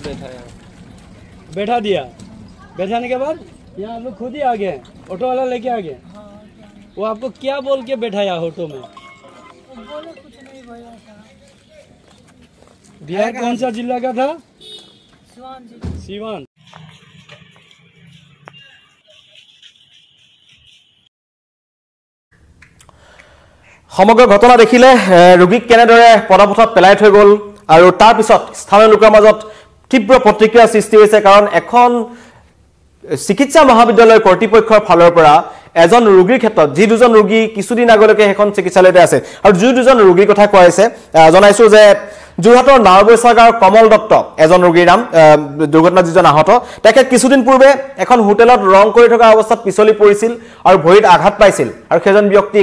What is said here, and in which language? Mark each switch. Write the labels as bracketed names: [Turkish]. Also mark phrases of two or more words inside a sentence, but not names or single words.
[Hindi] बैठा दिया बैठाने के बाद यहाँ आप लोग खुद ही आ गए ऑटो वाला लेके आ गए वो आपको क्या बोल के बैठाया ऑटो में बोले कुछ नहीं भैया बिहार कौन सा जिला का था सिवान [Assamese] সমগ্ৰ ঘটনা দেখিলে ৰোগীক কেনেদৰে পদপথত পেলাই থৈ গ'ল আৰু তাৰ পিছত স্থানীয় লোকৰ মাজত তীব্ৰ প্ৰতিক্ৰিয়া সৃষ্টি হৈছে কাৰণ এখন চিকিৎসা মহাবিদ্যালয়ৰ কৰ্তৃপক্ষৰ ফালৰ পৰা এজন ৰোগীৰ ক্ষেত্ৰত যি দুজন ৰোগী কিছুদিন আগলৈকে এখন চিকিৎসালয়তে আছে আৰু যি দুজন ৰোগীৰ কথা কোৱা হৈছে জনাইছো যে যোৰহাটৰ নাওবৈচাগাৰ কমল দত্ত এজন ৰোগীৰ নাম দুৰ্ঘটনাত যিজন আহত তেখেত কিছুদিন পূৰ্বে এখন হোটেলত ৰং কৰি থকা অৱস্থাত পিছলি পৰিছিল আৰু ভৰিত আঘাত পাইছিল আৰু সেইজন ব্যক্তিক